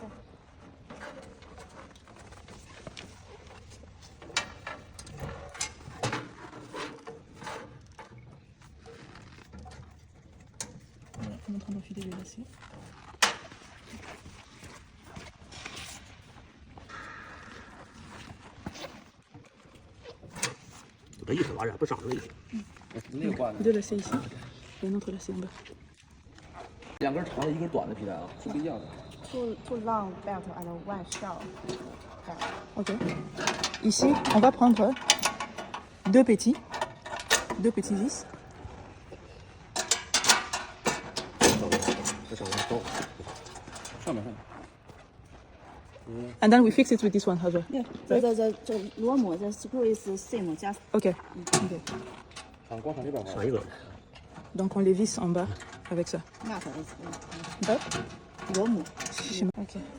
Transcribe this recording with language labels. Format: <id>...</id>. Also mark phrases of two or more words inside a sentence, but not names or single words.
<fr>Voilà, on est en train d'enfiler les lacets. Deux lacets ici et un autre lacet en bas.</fr> <zh>两根长的，一根短的皮带啊，是不一样的。</zh> <en>Two long belt and one short belt. Ok.</en> <fr>Ici, on va prendre deux petits vis.</fr> <zh>上面。</zh> <en>And then we fix it with this one, Hajar. Yeah. The 螺母 the screw is same just. Ok.</en> <zh>啊，光从这边玩。</zh> <fr>Donc on les visse en bas avec ça.</fr> <en>Not is</en> <fr>Bas.</fr> <zh>螺母. Ok.</zh>